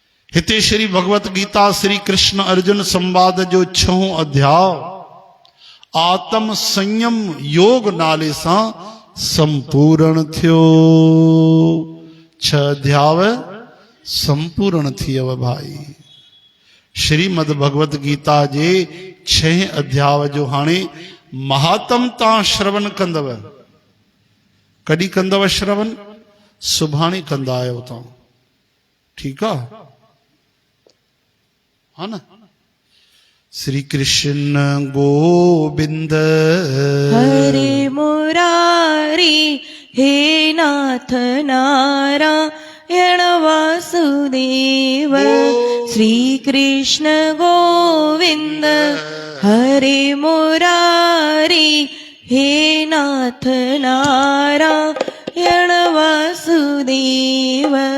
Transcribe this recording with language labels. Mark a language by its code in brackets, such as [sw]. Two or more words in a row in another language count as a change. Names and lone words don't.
[sd] हिते श्री भगवत गीता श्री कृष्ण अर्जुन संवाद जो 6 अध्याय आत्म संयम योग नाले सां संपूर्ण थियो। 6 अध्याय संपूर्ण थियव भाई। श्रीमद भगवत गीता जे 6 अध्याय जो हाणे महात्म तां श्रवण कंदव। कॾहिं कंदव श्रवण? सुभाणे कंदा आहियो तव्हां, ठीकु आहे? हा न। श्री कृष्ण गोविंद हरे मुरारी हे नाथ नारायण वासुदेव। श्री कृष्ण गोविंद हरे मुरारी हे नाथ नारायण वासुदेव।